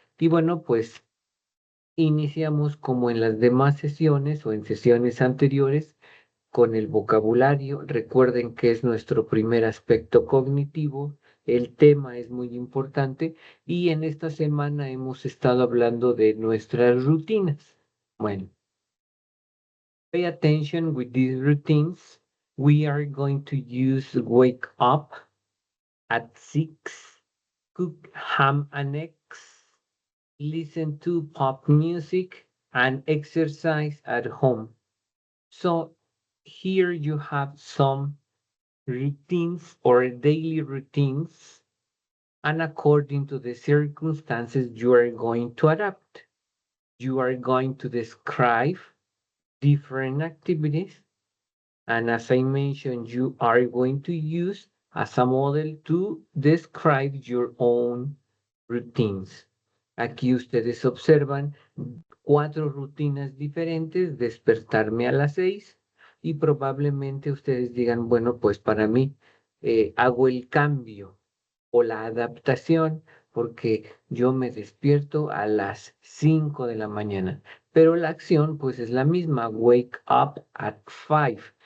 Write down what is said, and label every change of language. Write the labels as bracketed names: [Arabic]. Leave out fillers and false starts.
[Spanish] Y bueno, pues iniciamos como en las demás sesiones o en sesiones anteriores con el vocabulario. Recuerden que es nuestro primer aspecto cognitivo. El tema es muy importante y en esta semana hemos estado hablando de nuestras rutinas. Bueno, [English] pay attention with these routines. We are going to use wake up at 6, cook ham and eggs, listen to pop music, and exercise at home. So here you have some routines or daily routines, and according to the circumstances, you are going to adapt. You are going to describe different activities, and as I mentioned, you are going to use as a model to describe your own routines. [Spanish] Aquí ustedes observan 4 rutinas diferentes: despertarme a las 6, y probablemente ustedes digan, bueno, pues para mí hago el cambio o la adaptación porque yo me despierto a las 5 de la mañana, pero la acción pues es la misma: [English] wake up at 5.